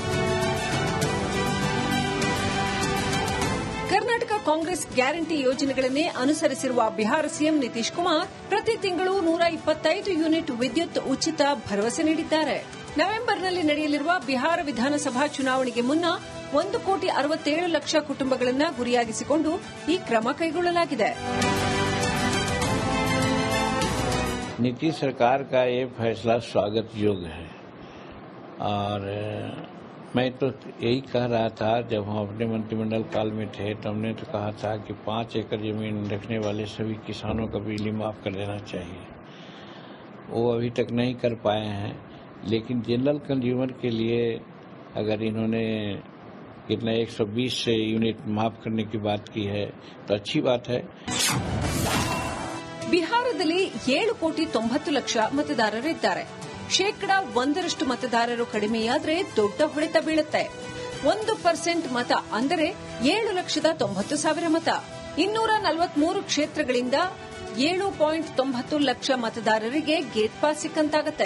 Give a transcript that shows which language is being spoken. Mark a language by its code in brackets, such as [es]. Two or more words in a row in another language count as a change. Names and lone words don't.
[kn] ಕರ್ನಾಟಕ ಕಾಂಗ್ರೆಸ್ ಗ್ಯಾರಂಟಿ ಯೋಜನೆಗಳನ್ನೇ ಅನುಸರಿಸಿರುವ ಬಿಹಾರ ಸಿಎಂ ನಿತೀಶ್ ಕುಮಾರ್ ಪ್ರತಿ ತಿಂಗಳು 125 ಯೂನಿಟ್ ವಿದ್ಯುತ್ ಉಚಿತ ಭರವಸೆ ನೀಡಿದ್ದಾರೆ. ನವೆಂಬರ್ನಲ್ಲಿ ನಡೆಯಲಿರುವ ಬಿಹಾರ ವಿಧಾನಸಭಾ ಚುನಾವಣೆಗೆ ಮುನ್ನ 1,67,00,000 ಕುಟುಂಬಗಳನ್ನು ಗುರಿಯಾಗಿಸಿಕೊಂಡು ಈ ಕ್ರಮ ಕೈಗೊಳ್ಳಲಾಗಿದೆ. [hi] नीतीश सरकार का ये फैसला स्वागत योग्य है और मैं तो यही कह रहा था जब हम अपने मंत्रिमंडल काल में थे तो हमने तो कहा था कि 5 एकड़ जमीन रखने वाले सभी किसानों का बिजली माफ कर देना चाहिए. वो अभी तक नहीं कर पाए हैं, लेकिन [en] general consumer [hi] के लिए अगर इन्होंने कितना 120 से यूनिट माफ करने की बात की है, तो अच्छी बात है। [kn] ಬಿಹಾರದಲ್ಲಿ 7,90,00,000 ಮತದಾರರಿದ್ದಾರೆ. 1% ಮತದಾರರು ಕಡಿಮೆಯಾದ್ರೆ ದೊಡ್ಡ ಹೊಡೆತ ಬೀಳುತ್ತೆ. 1% ಮತ ಅಂದರೆ 7,90,000 ಮತ. 243 ಕ್ಷೇತ್ರಗಳಿಂದ 7.90 ಲಕ್ಷ ಮತದಾರರಿಗೆ [en] gate pass [kn] ಸಿಕ್ಕಂತಾಗತ್ತೆ.